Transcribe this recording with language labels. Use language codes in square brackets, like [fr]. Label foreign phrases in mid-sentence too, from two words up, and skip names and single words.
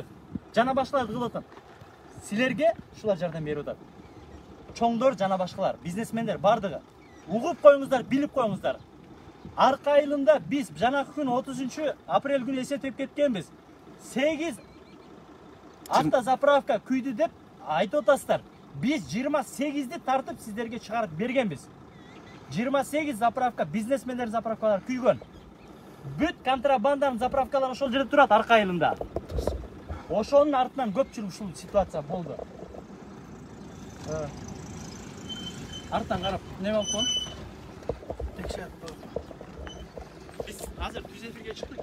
[ky] Жана башкалар кылып атат. Силерге ушулар жардам берип атат. Чоңдор жана башкалар, бизнесмендер бардыгы. Угуп коюңуздар, билип коюңуздар. Арка айылында биз жанакы күн 30 апрель күнү эсептеп кеткенбиз. 8 автозаправка күйдү деп айтып атасыздар. Биз 28'ди тартып силерге чыгарып бергенбиз. 28 заправка, бизнесмендер заправкалар күйгөн. Бүт контрабанданын заправкалар ошол жерде турат арка айылында. Ошонун артынан көпчүлүк ушул ситуация болду. Арттан карап, не болуп калды? Biz азыр түз эфирге чыктык.